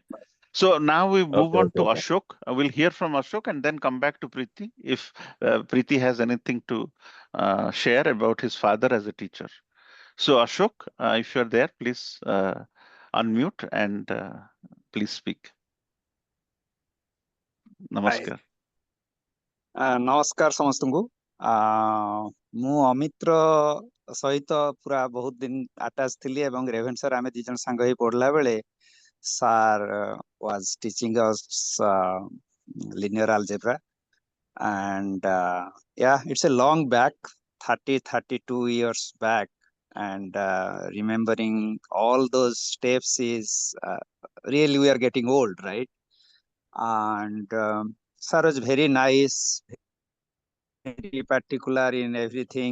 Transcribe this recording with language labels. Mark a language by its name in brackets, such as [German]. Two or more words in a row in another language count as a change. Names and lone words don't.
[English] So now we move Okay, on okay, to okay. Ashok. We'll hear from Ashok and then come back to Preeti if Preeti has anything to share about his father as a teacher. So Ashok, if you're there, please unmute and please speak. ହାଏ, [Odia] Namaskar. ନମସ୍କାର ସମସ୍ତଙ୍କୁ। ମୁଁ ଅମିତ୍ର ସହିତ ପୁରା ବହୁତ ଦିନ ଆଟାଚ୍ ଥିଲି ଏବଂ ରେଭେନ୍ସାରେ ଆମେ ଦି ଜଣ ସାଙ୍ଗ ହେଇ ପଢିଲା ବେଳେ [English] sir was teaching us linear algebra, and yeah, it's a long back, 32 years back, and remembering all those steps is really, we are getting old, right? And sir was very nice, very particular in everything.